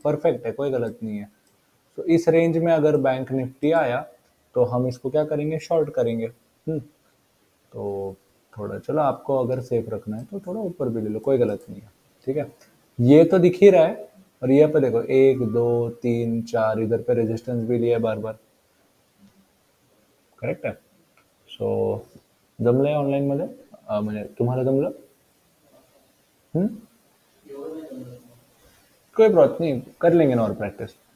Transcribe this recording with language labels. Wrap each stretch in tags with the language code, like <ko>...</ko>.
<hi>Perfect है, कोई गलत नहीं है. तो इस रेंज में अगर बैंक निफ्टी आया तो हम इसको क्या करेंगे, शॉर्ट करेंगे. तो थोड़ा चलो, आपको अगर सेफ रखना है तो थोड़ा ऊपर भी ले लो, कोई गलत नहीं है. ठीक है. ये तो दिख ही रहा है. और ये पे देखो 1 2 3 4 इधर पे रेजिस्टेंस भी लिया बार बार.</hi> <mr>करेक्ट आहे. सो जमलंय ऑनलाईन मध्ये, म्हणजे तुम्हाला जमलं. हम्म?</mr> <hi>कोई बात नहीं, कर लेंगे ना और प्रैक्टिस.</hi>